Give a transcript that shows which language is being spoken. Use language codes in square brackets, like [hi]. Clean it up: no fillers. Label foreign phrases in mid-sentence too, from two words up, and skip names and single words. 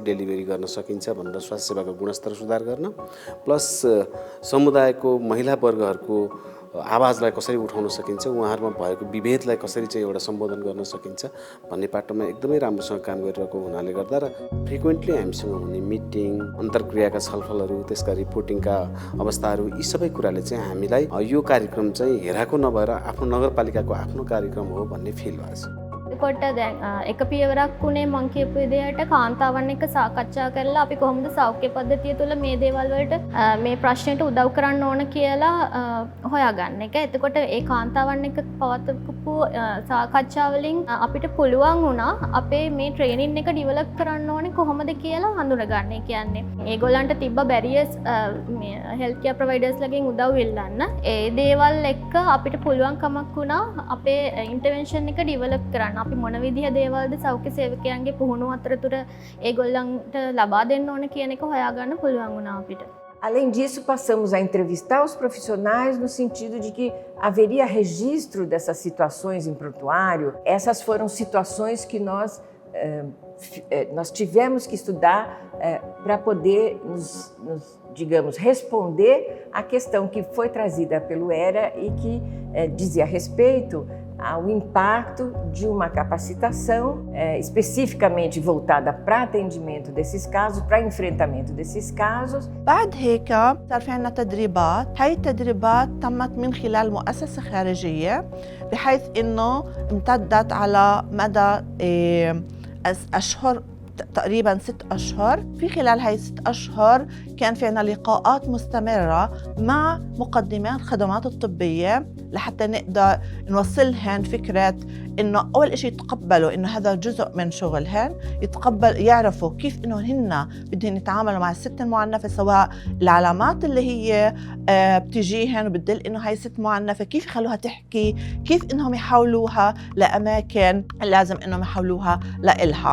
[ne] डेलिभरी गर्न सकिन्छ भनेर स्वास्थ्य सेवाको गुणस्तर सुधार गर्न प्लस समुदायको महिला वर्गहरूको आवाजलाई कसरी उठाउन सकिन्छ, उहाँहरूमा भएको विभेदलाई कसरी चाहिँ एउटा सम्बोधन गर्न सकिन्छ भन्ने पाटोमा एकदमै राम्रोसँग काम गरिरहेको हुनाले गर्दा र फ्रिक्वेन्टली हामीसँग हुने मिटिङ, अन्तर्क्रियाका छलफलहरू, त्यसका रिपोर्टिङका अवस्थाहरू, यी सबै कुराले चाहिँ हामीलाई यो कार्यक्रम चाहिँ हेराको नभएर आफ्नो नगरपालिकाको आफ्नो कार्यक्रम हो भन्ने फिल भएको छ. [si] කොට දැන් එක පියවරක් උනේ මං කියපු විදිහට කාන්තාවන් එක්ක සාකච්ඡා කරලා අපි කොහොමද සෞඛ්‍ය පද්ධතිය තුළ මේ දේවල් වලට මේ ප්‍රශ්නෙට උදව් කරන්න ඕන කියලා හොයාගන්න එක. එතකොට ඒ කාන්තාවන් එක්ක පවත්වපු සාකච්ඡා වලින් අපිට පුළුවන් වුණා අපේ මේ ට්‍රේනින් එක ඩිවෙලොප් කරන්න ඕනේ කොහොමද කියලා හඳුනගන්න. ඒ කියන්නේ ඒගොල්ලන්ට තිබ්බ [en] barriers health care providers [si] ලගෙන් උදව් ඉල්ලන්න. ඒ දේවල් එක්ක අපිට පුළුවන්කමක් වුණා අපේ ඉන්ටර්වෙන්ෂන් එක ඩිවෙලොප් කරන්න. අපි මොන විදිහ දේවල්ද සෞඛ්‍ය සේවකයන්ගේ පුහුණු අතරතුර ඒගොල්ලන්ට ලබා දෙන්න ඕන කියන එක හොයාගන්න පුළුවන් වුණා අපිට. [pt] Além disso, passamos a entrevistar os profissionais no sentido de que haveria registro dessas situações em prontuário. Essas foram situações que nós tivemos que estudar para poder digamos, responder à questão que foi trazida pelo ERA e que dizia respeito ao impacto de uma capacitação especificamente voltada para atendimento desses casos, para enfrentamento desses casos. [ar] بعد هيك صار في عنا تدريبات، هاي التدريبات تمت من خلال مؤسسة خارجية بحيث إنه امتدت على مدى أشهر تقريباً 6 أشهر. في خلال هاي 6 أشهر كان في عنا لقاءات مستمرة مع مقدمي الخدمات الطبية لحتى نقدر نوصلهن فكرة إنه أول إشي يتقبلوا إنه هذا جزء من شغلهن، يعرفوا كيف إنه هن بدهم يتعاملوا مع الست المعنفة، سواء العلامات اللي هي بتجيهن وبتدل إنه هاي ست معنفة كيف يخلوها تحكي، كيف إنهم يحولوها لأماكن لازم إنهم يحولوها لإلها.